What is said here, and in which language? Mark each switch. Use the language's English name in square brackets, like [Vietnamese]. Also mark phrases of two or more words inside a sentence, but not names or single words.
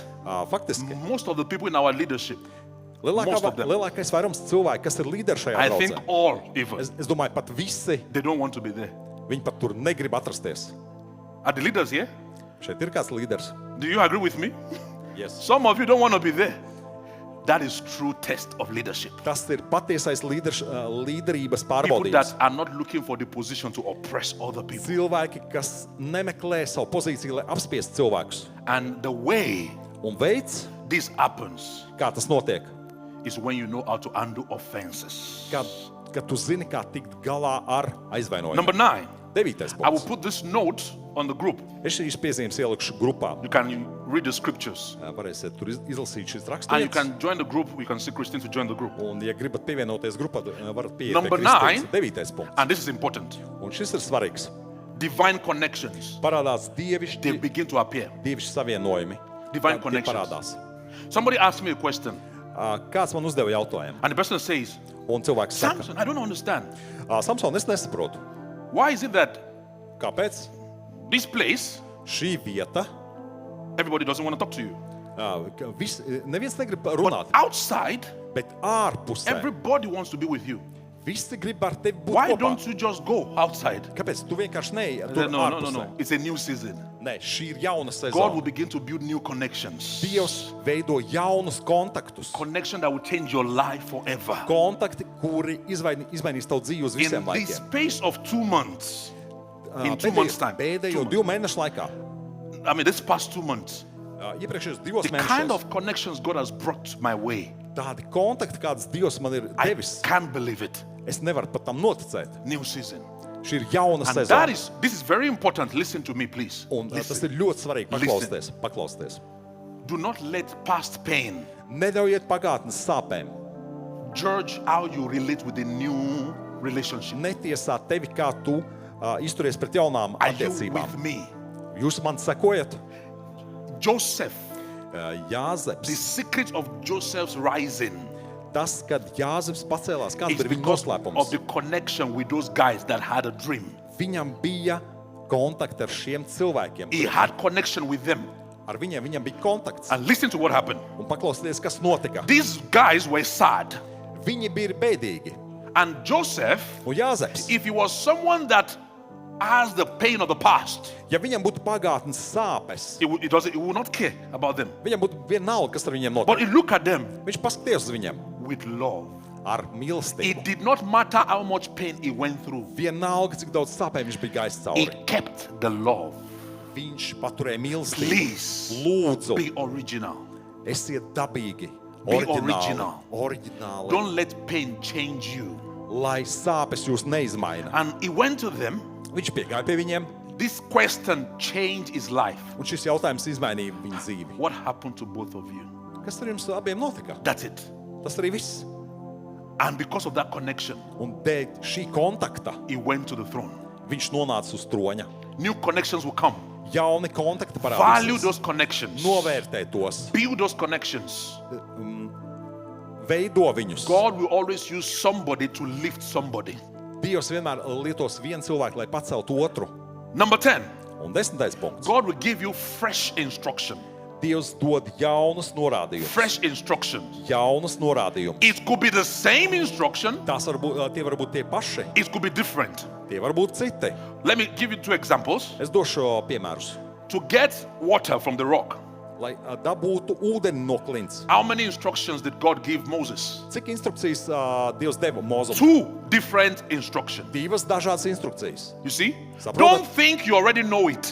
[Latvian] Faktiski, [English] most of the people in our leadership, most of them. [Latvian] lielākais vairums cilvēku, kas ir līderi šajā [English] I think [Latvian] draudzē, [English] all even, [Latvian] es domāju, pat visi, [English] they don't want to be there. [Latvian] viņi pat tur negrib atrasties. [English] Are the leaders here? [Latvian] Šeit ir kāds līderis. [English] Do you agree with me? Yes. Some of you don't want to be there. That is true test of leadership. [Latvian] Tas ir patiesais līderības [English] People [Latvian] pārbaudījums. [English] that are not looking for the position to oppress other people. [Latvian] Cilvēki, kas nemeklē savu pozīciju, lai apspiestu cilvēkus. [English] And the way [Latvian] Un veids, [English] this happens [Latvian] kā tas notiek, [English] is when you know how to handle offenses. [Latvian] kad tu zini, kā tikt galā ar aizvainojumu. [English] Number 9, 9. I will [Latvian] punkts. [English] put this note on the group. [Latvian] Es šīs piezīmes ielikšu grupā. [English] You can read the scriptures. [Latvian] Varēsiet tur izlasīt šīs [English] And you [Latvian] raksturvietas. [English] can join the group. You can see Christine to join the group. [Latvian] Un, ja gribat pievienoties grupā, varat pieiet [English] Number [Latvian] pie Kristīnas. 9. 9. punkts. [English] And this is important. [Latvian] Un šis ir svarīgs. [English] Divine connections. [Latvian] Parādās [English] They [Latvian] dievišķi [English] begin to appear. [Latvian] savienojumi. [English] Divine [Latvian] Tie [English] connections. [Latvian] parādās. [English] Somebody asked me a question. [Latvian] Kāds man uzdeva jautājumu? [English] And the person says, [Latvian] Un cilvēks saka, [English] Samson, I don't understand. Samson, [Latvian] es nesaprotu. [English] Why is it that [Latvian] Kāpēc [English] this place, [Latvian] šī vieta, [English] everybody doesn't want to talk to you? [Latvian] neviens negrib [English] But [Latvian] runāt, [English] outside, [Latvian] bet ārpusē [English] everybody wants to be with you. [Latvian] visi grib ar tevi būt [English] Why [Latvian] kopā. [English] don't you just go outside? [Latvian] Kāpēc? Tu vienkārši neej [English] No, [Latvian] tur [English] no, no, [Latvian] ārpusē. [English] no. It's a new season. [Latvian] Nē, šī ir jauna [English] God will [Latvian] sezona. [English] begin to build new connections. [Latvian] Dievs veido jaunus kontaktus. [English] Connection that will change your life forever. [Latvian] Kontakti, kuri izmainīs tavu dzīvi uz [English] In [Latvian] visiem [English] the [Latvian] laikiem. [English] space of 2 months, in 2 months' time, [Latvian] Pēdējo 2 mēnešu laikā, [English] I mean, this past 2 months, [Latvian] iepriekšējos 2 [English] the kind [Latvian] mēnešos, [English] of connections God has brought my way, [Latvian] tādi kontakti, kādas Dievs man ir [English] I [Latvian] devis, [English] can't believe it. [Latvian] es nevaru pat tam noticēt. [English] New season. [Latvian] Šī ir jauna [English] And that [Latvian] sezona. [English] this is very important. Listen to me, please. [Latvian] Un tas [English] Listen. [Latvian] ir ļoti svarīgi [English] Listen. [Latvian] paklausties. [English] Do not let past pain [Latvian] Neļaujiet pagātnes sāpēm. [English] judge how you relate with the new relationship. [Latvian] Netiesā tevi, kā tu izturies pret jaunām [English] Are you [Latvian] attiecībām. [English] with me? [Latvian] Jūs man sekojat? [English] Joseph, the [Latvian] Jāzeps. [English] secret of Joseph's rising [Latvian] Tas, kad Jāzeps pacēlās, kāds [English] is [Latvian] ir viņa [English] because of [Latvian] noslēpums? [English] the connection with those guys that had a dream. [Latvian] Viņam bija kontakti ar šiem cilvēkiem. [English] He had connection with them. [Latvian] Ar viņiem bija kontakts. [English] And listen to what happened. [Latvian] Un paklausieties, kas notika. [English] These guys were sad. [Latvian] Viņi bija bēdīgi. [English] And Joseph, [Latvian] Un Jāzeps, [English] if he was someone that has the pain of the past, [Latvian] ja viņam būtu pagātnes sāpes, [English] he would not care about them. [Latvian] viņam būtu vienalga, kas ar viņiem [English] But [Latvian] notiek. [English] he looked at them [Latvian] Viņš paskatījās uz viņiem [English] with love. [Latvian] ar [English] It [Latvian] mīlestību. [English] did not matter how much pain he went through. [Latvian] Vienalga, cik daudz sāpēm viņš bija gājis [English] He [Latvian] cauri. [English] kept the love. [Latvian] Viņš paturēja mīlestību. [English] Please [Latvian] Lūdzu, [English] be original. [Latvian] esiet dabīgi, [English] Be [Latvian] oriģināli. [English] original. Don't let pain change you. [Latvian] Lai sāpes jūs neizmaina. [English] And he went to them. [Latvian] Viņš piegāja pie viņiem, [English] This question changed his life. [Latvian] un šis jautājums izmainīja viņa dzīvi. [English] What happened to both of you? [Latvian] Kas ar jums abiem notika? [English] That's it. [Latvian] Tas arī viss. [English] And because of that connection, [Latvian] Un dēļ šī kontakta [English] he went to the throne. [Latvian] viņš nonāca uz troņa. [English] New connections will come. [Latvian] Jauni kontakti [English] Value [Latvian] parādīsies. [English] those connections. [Latvian] Novērtē tos, [English] Build those connections. [Latvian] veido viņus. [English] God will always use somebody to lift somebody. [Latvian] Dievs vienmēr lietos vienu cilvēku, lai paceltu otru. [English] Number 10. [Latvian] Un 10. punkts. [English] God will give you fresh instruction. [Latvian] Dievs dod jaunus norādījumus. [English] Fresh instructions. [Latvian] Jaunus norādījumus. [English] It could be the same instruction. [Latvian] Tie var būt tie paši, [English] It could be different. [Latvian] tie var būt citi. [English] Let me give you 2 examples. [Latvian] Es došu piemērus. [English] To get water from the rock, [Latvian] Lai dabūtu ūdeni no klints. [English] how many instructions did God give Moses? [Latvian] Cik instrukcijas Dievs deva Mozum? [English] 2 different instructions. [Latvian] Divas dažādas instrukcijas. [English] You see? [Latvian] Saprotat? [English] Don't think you already know it.